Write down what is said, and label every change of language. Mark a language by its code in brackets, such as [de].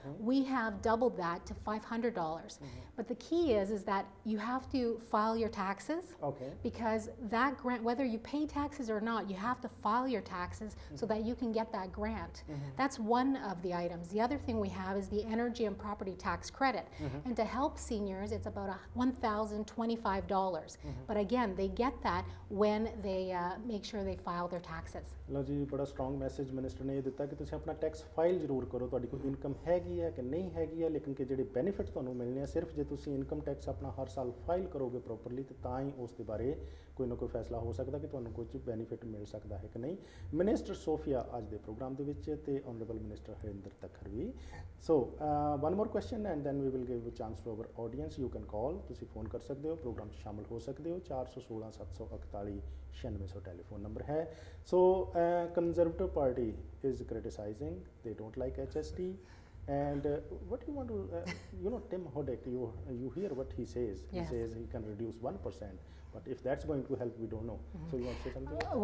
[en] We have doubled that to $500. But the key is that you have to file your taxes, because that grant, whether you pay taxes or not, you have to file your taxes so that you can get that grant. That's one of the items. The other thing we have is the energy and property tax credit, and to help seniors, it's about $1,025. But again, they get that when they make sure they file their taxes. [pa] ਲਓ ਜੀ, ਬੜਾ strong message minister ਨੇ ਇਹ ਦਿੱਤਾ ਕਿ ਤੁਸੀਂ ਆਪਣਾ tax file ਜ਼ਰੂਰ ਕਰੋ, ਤੁਹਾਡੀ ਕੋਈ ਇਨਕਮ ਹੈਗੀ ਹੈ ਕਿ ਨਹੀਂ ਹੈਗੀ ਹੈ, ਲੇਕਿਨ ਕਿ ਜਿਹੜੇ ਬੈਨੀਫਿਟ ਤੁਹਾਨੂੰ ਮਿਲਣੇ ਆ ਸਿਰਫ ਜੇ ਤੁਸੀਂ ਇਨਕਮ ਟੈਕਸ ਆਪਣਾ ਹਰ ਸਾਲ ਫਾਈਲ ਕਰੋਗੇ ਪ੍ਰੋਪਰਲੀ, ਤੇ ਤਾਂ ਹੀ ਉਸ ਦੇ ਬਾਰੇ ਕੋਈ ਨਾ ਕੋਈ ਫੈਸਲਾ ਹੋ ਸਕਦਾ ਕਿ ਤੁਹਾਨੂੰ ਕੁਝ ਬੈਨੀਫਿਟ ਮਿਲ ਸਕਦਾ ਹੈ ਕਿ ਨਹੀਂ। ਮਿਨਿਸਟਰ ਸੋਫੀਆ ਅੱਜ ਦੇ ਪ੍ਰੋਗਰਾਮ ਦੇ ਵਿੱਚ, ਤੇ honourable minister Harinder Takhar we. [en] So one more question and then we will give a chance to our audience. You can call, [pa] ਤੁਸੀਂ ਫੋਨ ਕਰ ਸਕਦੇ ਹੋ, ਪ੍ਰੋਗਰਾਮ 'ਚ ਸ਼ਾਮਲ ਹੋ ਸਕਦੇ ਹੋ। 416 741 9600 ਟੈਲੀਫੋਨ ਨੰਬਰ ਹੈ। [en] So Conservative Party is criticizing, they don't like HST, and what you want to, you know, Tim Hodek, you hear what he says. He says he can reduce 1%, but if that's going to help, we don't know. So you want to say something?